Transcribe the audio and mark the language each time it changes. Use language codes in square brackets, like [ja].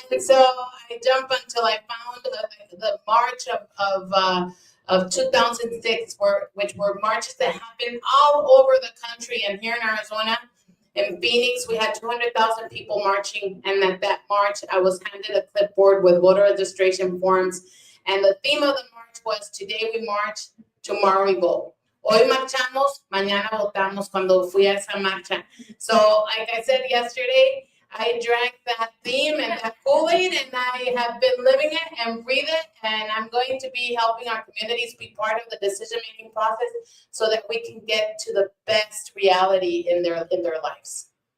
[en] And so I jumped until I found the March of 2006, which were marches that happened all over the country. And here in Arizona, in Phoenix, we had 200,000 people marching. And at that march, I was handed a clipboard with voter registration forms. And the theme of the march was, today we march, tomorrow we vote. [es] Hoy marchamos, mañana votamos, cuando fui a esa marcha. [en] So, like I said yesterday, I drank that theme and that Kool-Aid, and I have been living it and breathe it, and I'm going to be helping our communities be part of the decision-making process so that we can get to the best reality in their lives.